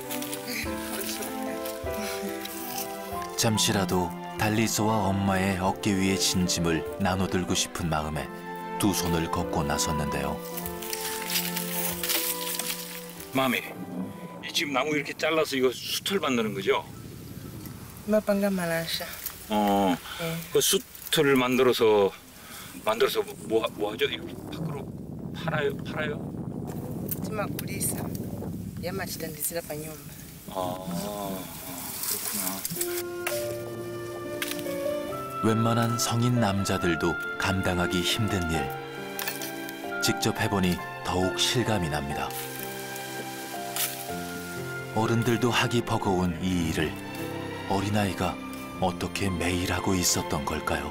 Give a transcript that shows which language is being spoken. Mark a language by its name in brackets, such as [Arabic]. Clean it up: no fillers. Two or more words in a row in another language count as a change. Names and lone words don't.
[Korean] 잠시라도 달리소와 엄마의 어깨 위의 진짐을 나눠들고 싶은 마음에 두 손을 걷고 나섰는데요. 마미, 지금 나무 이렇게 잘라서 이거 숯을 만드는 거죠? [Nyanja] Mapanga malasha. [Korean] 그 숯을 만들어서 뭐 하죠? 이거 밖으로 팔아요? [Nyanja] Timagulisa. Yamachitandizira pa nyumba. [Korean] 그렇구나. 웬만한 성인 남자들도 감당하기 힘든 일. 직접 해보니 더욱 실감이 납니다. 어른들도 하기 버거운 이 일을 어린아이가 어떻게 매일 하고 있었던 걸까요?